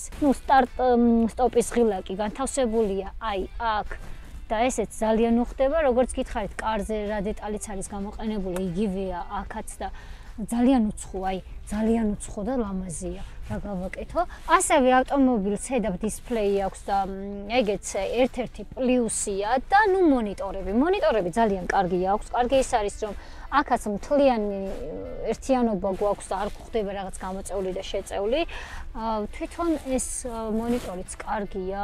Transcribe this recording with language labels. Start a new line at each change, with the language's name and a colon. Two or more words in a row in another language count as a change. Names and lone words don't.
Georgian: ნუ სტარტ-სტოპის ღილაკი განთავსებულია აქ და ესეც ძალიან უხდება, როგორც გითხარით, კარზე რა დეტალიც არის გამოყენებული, იგივეა აქაც და ძალიან უცხო და ლამაზია. რა გავაკეთო? ასევე ავტომობილს
English: head-up display
Georgian: აქვს და ეგეც ერთ-ერთი პლუსია და ნუ მონიტორები ძალიან კარგი აქვს. კარგი ის არის, რომ აქაც მთლიანი ერთიანობა გვაქვს და არ გვხდება რაღაც გამოწეული და შეწეული. თვითონ ეს მონიტორიც კარგია.